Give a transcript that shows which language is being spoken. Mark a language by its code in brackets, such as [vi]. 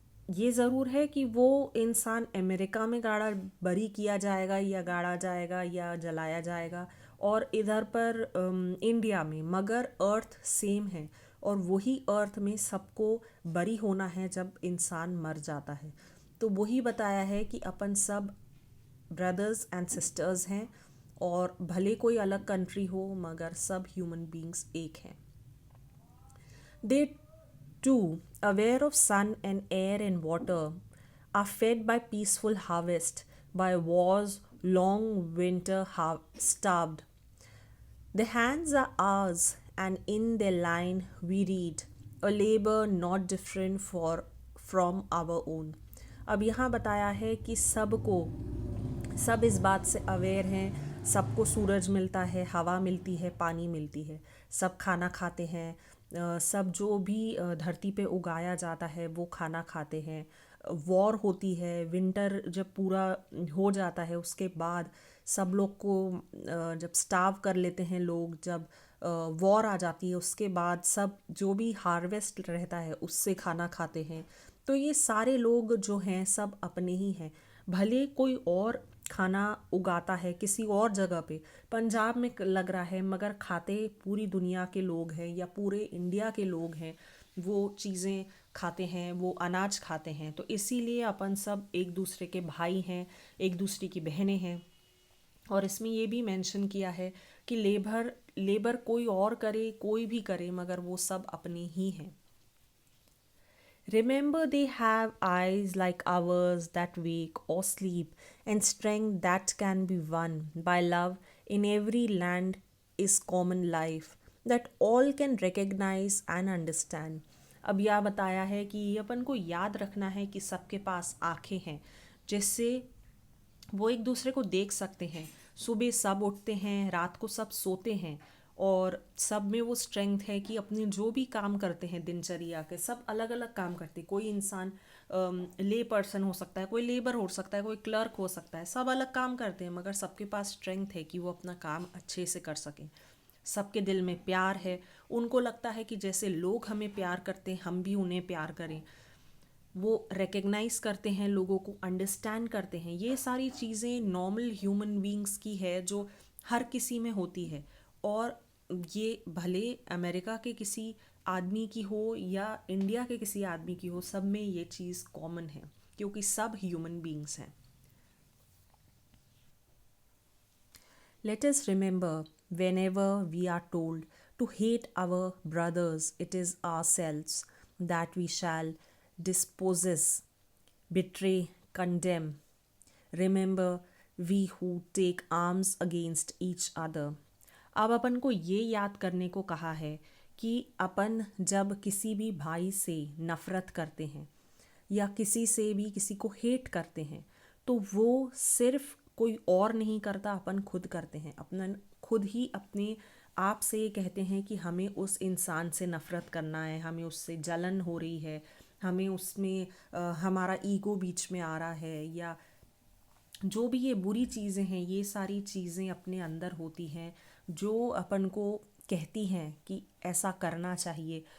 [hi] ये ज़रूर है कि वो इंसान अमेरिका में गाड़ा बरी किया जाएगा या गाड़ा जाएगा या जलाया जाएगा, और इधर पर इंडिया में, मगर अर्थ सेम है और वही अर्थ में सबको बरी होना है जब इंसान मर जाता है। तो वही बताया है कि अपन सब ब्रदर्स एंड सिस्टर्स हैं, और भले कोई अलग कंट्री हो मगर सब ह्यूमन बींग्स एक हैं। [en] They too, aware of sun and air and water, are fed by peaceful harvest, by war's long winter starved. The hands are ours, and in their line we read a labor not different from our own. [hi] अब यहाँ बताया है कि सब इस बात से aware हैं, सबको सूरज मिलता है, हवा मिलती है, पानी मिलती है, सब खाना खाते हैं, सब जो भी धरती पे उगाया जाता है वो खाना खाते हैं। वॉर होती है, विंटर जब पूरा हो जाता है उसके बाद सब लोग को जब स्टार्व कर लेते हैं लोग, जब वॉर आ जाती है उसके बाद सब जो भी हार्वेस्ट रहता है उससे खाना खाते हैं। तो ये सारे लोग जो हैं सब अपने ही हैं। भले कोई और खाना उगाता है किसी और जगह पे, पंजाब में लग रहा है, मगर खाते पूरी दुनिया के लोग हैं या पूरे इंडिया के लोग हैं, वो चीज़ें खाते हैं, वो अनाज खाते हैं। तो इसीलिए अपन सब एक दूसरे के भाई हैं, एक दूसरे की बहनें हैं। और इसमें ये भी मेंशन किया है कि लेबर कोई और करे, कोई भी करे, मगर वो सब अपने ही हैं। [en] Remember, they have eyes like ours that wake or sleep, and strength that can be won by love. In every land is common life that all can recognize and understand. [hi] अब यह बताया है कि अपन को याद रखना है कि सबके पास आँखें हैं, जिससे वो एक दूसरे को देख सकते हैं। सुबह सब उठते हैं, रात को सब सोते हैं, और सब में वो स्ट्रेंथ है कि अपने जो भी काम करते हैं दिनचर्या के, सब अलग अलग काम करते हैं। कोई इंसान ले पर्सन हो सकता है, कोई लेबर हो सकता है, कोई क्लर्क हो सकता है, सब अलग काम करते हैं मगर सबके पास स्ट्रेंथ है कि वो अपना काम अच्छे से कर सकें। सबके दिल में प्यार है, उनको लगता है कि जैसे लोग हमें प्यार करते हैं हम भी उन्हें प्यार करें। वो रिकग्नाइज करते हैं, लोगों को अंडरस्टैंड करते हैं। ये सारी चीज़ें नॉर्मल ह्यूमन बींग्स की है जो हर किसी में होती है। और ये भले अमेरिका के किसी आदमी की हो या इंडिया के किसी आदमी की हो, सब में ये चीज़ कॉमन है क्योंकि सब ह्यूमन बींग्स हैं। [en] Let us remember, whenever we are told to hate our brothers, it is ourselves that we shall dispossess, betray, condemn. Remember, we who take arms against each other. [hi] अब अपन को ये याद करने को कहा है कि अपन जब किसी भी भाई से नफ़रत करते हैं या किसी से भी किसी को हेट करते हैं तो वो सिर्फ कोई और नहीं करता, अपन खुद करते हैं। अपना खुद ही अपने आप से ये कहते हैं कि हमें उस इंसान से नफ़रत करना है, हमें उससे जलन हो रही है, हमें उसमें हमारा ईगो बीच में आ रहा है, या जो भी ये बुरी चीज़ें हैं, ये सारी चीज़ें अपने अंदर होती हैं जो अपन को कहती हैं कि ऐसा करना चाहिए।